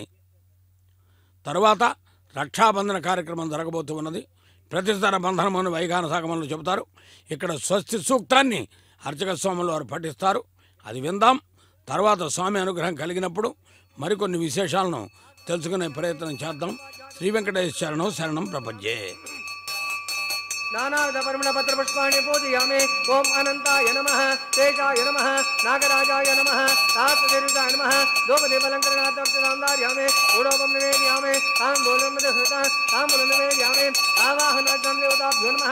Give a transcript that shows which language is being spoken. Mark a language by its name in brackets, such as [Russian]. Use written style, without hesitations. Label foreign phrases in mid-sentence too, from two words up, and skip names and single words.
[Telugu] తరువాత రక్షాబంధన కార్యక్రమం జరగబోతూ ఉన్నది. ప్రతిస్తర బంధనమని వైఖాన సాగమంలో చెబుతారు. ఇక్కడ స్వస్తి సూక్తాన్ని అర్చక స్వాములు వారు పఠిస్తారు. అది విందాం. తర్వాత స్వామి అనుగ్రహం కలిగినప్పుడు మరికొన్ని విశేషాలను తెలుసుకునే ప్రయత్నం చేద్దాం. శ్రీ వెంకటేశ్వర శరణం ప్రపంచే. [Sanskrit] नानाविध परिमल पत्र पुष्पाणि पूजयामि. ओम अनंताय नमः, तेजाय नमः, नागराजाय नमः, सहस्रशीर्षाय नमः. धूपदीपालंकरणार्थं ऊढोपं निवेदयामि. ताम्बूलं मधुस्मृतं ताम्बूलं निवेदयामि. आवाहनार्थं देवताभ्यो नमः.